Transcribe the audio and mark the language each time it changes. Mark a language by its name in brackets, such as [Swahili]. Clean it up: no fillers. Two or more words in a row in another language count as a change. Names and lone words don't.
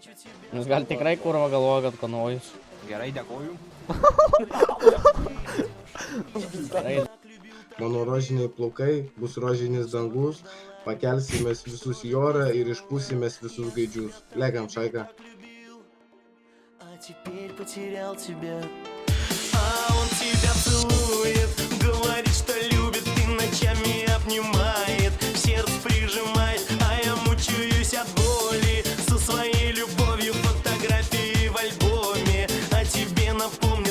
[Lithuanian] Jūs gal tikrai kurva galvoja, kad konvojus. Gerai, dėkoju. Gerai. Mano rožiniai plaukai, bus rožinis dangus, pakelsimės visus į orą ir išpūsimės visus gaidžius. Lekiam, šaika. [Russian] А теперь потерял тебя. А он тебя целует, говорит, что любит и ночами обнимает, в сердце прижимает, а я мучаюсь от боли. Со своей любовью фотографии в альбоме о тебе напомнит.